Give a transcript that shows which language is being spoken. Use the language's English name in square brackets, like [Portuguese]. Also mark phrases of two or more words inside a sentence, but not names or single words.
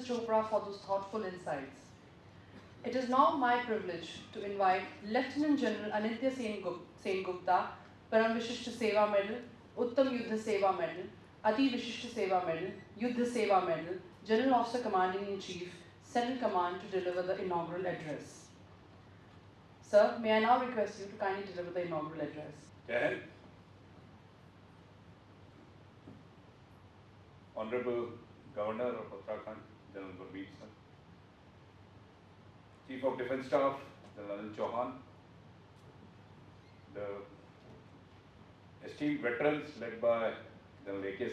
[English] Chopra, for those thoughtful insights. It is now my privilege to invite Lieutenant General Anindya Sen Gupta, Param Vishishta Seva Medal, Uttam Yuddha Seva Medal, Ati Vishishta Seva Medal, Yuddha Seva Medal, General Officer Commanding in Chief, 2nd Command, to deliver the inaugural address. Sir, may I now request you to kindly deliver the inaugural address. Jai. Hon'ble Governor of Uttarakhand, General Gurmeet Singh, Chief of Defence Staff, General Chauhan, the esteemed veterans led by General A.K.